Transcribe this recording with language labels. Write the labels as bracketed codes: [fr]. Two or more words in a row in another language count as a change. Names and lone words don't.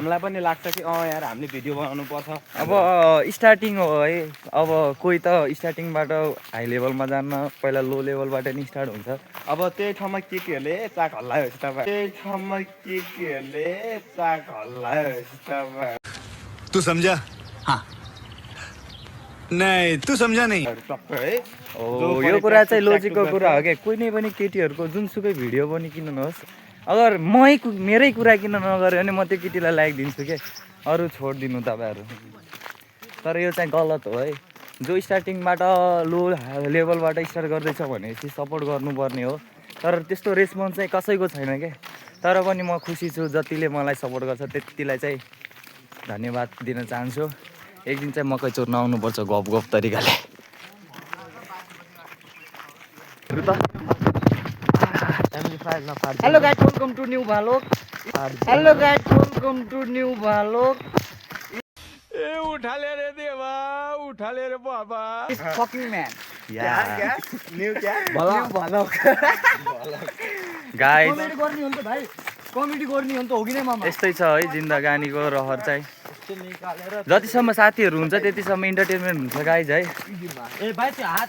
[ne] हामीलाई पनि लाग्छ कि यार हामीले भिडियो बनाउनु पर्छ अब स्टार्टिङ हो है अब कोही त स्टार्टिङबाट हाई लेभलमा जान्न पहिला लो लेभलबाट नि स्टार्ट हुन्छ अब त्यही ठाउँमा केटीहरूले चाक हल्लाएपछि तपाईँ [hi] तू समझा हाँ नहीं तू समझा नहीं टक्कै है [ne] हो यो कुरा चाहिँ लोजिकको कुरा हो क्या कुनै नै पनि केटीहरूको जुनसुकै भिडियो पनि किन्नुहोस् अगर मेरै कुरा किन नगर्यो भने म त्यो केटीलाई लाइक दिन्छु के अरू छोडिदिनु तपाईँहरू तर यो चाहिँ गलत हो है जो स्टार्टिङबाट लो लेभलबाट स्टार्ट गर्दैछ भनेपछि सपोर्ट गर्नुपर्ने हो तर त्यस्तो रेस्पोन्स चाहिँ कसैको छैन क्या तर पनि म खुसी छु जतिले मलाई सपोर्ट गर्छ त्यतिलाई चाहिँ धन्यवाद दिन चाहन्छु एक दिन चाहिँ मकै चोर्न आउनुपर्छ गफ तरिकाले [en] Hello guys, welcome to new vlog. [hi] उठा ले रे देवा उठा ले रे बाबा [en] It's fucking man. [hi] क्या न्यू क्या [ne] गाइस कमेडी गर्ने हो नि त भाइ कमेडी गर्ने हो नि त हो कि नै मामा यस्तै छ है जिन्दगानीको रहर चाहिँ जतिसम्म साथीहरू हुन्छ त्यतिसम्म इन्टरटेनमेन्ट हुन्छ गाइज है ए भाइ त्यो हात